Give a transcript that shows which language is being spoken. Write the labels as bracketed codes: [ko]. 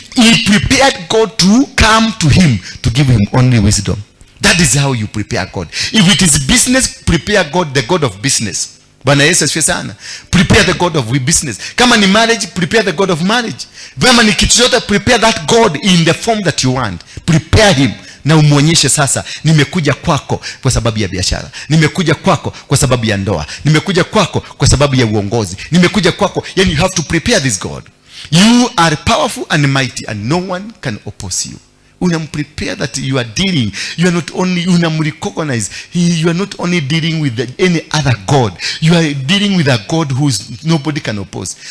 [en] He prepared God to come to him to give him only wisdom. That is how you prepare God. If it is business, prepare God, the God of business. [sw] Bwana Yesu asifiwe sana. [en] Prepare the God of business. [sw] Kama ni [en] marriage, prepare the God of marriage. [sw] Kama ni kitu chochote, [en] prepare that God in the form that you want. Prepare him. [sw] Na umuonyeshe sasa, nimekuja kwako kwa sababu ya biashara, nimekuja kwako kwa sababu ya ndoa, nimekuja kwako kwa sababu ya uongozi, nimekuja kwako. [en] Yani you have to prepare this God. You are powerful and mighty and no one can oppose you. Unamprepare that you are dealing, you are not only, unamrecognize, you are not only dealing with any other God, you are dealing with a God who nobody can oppose.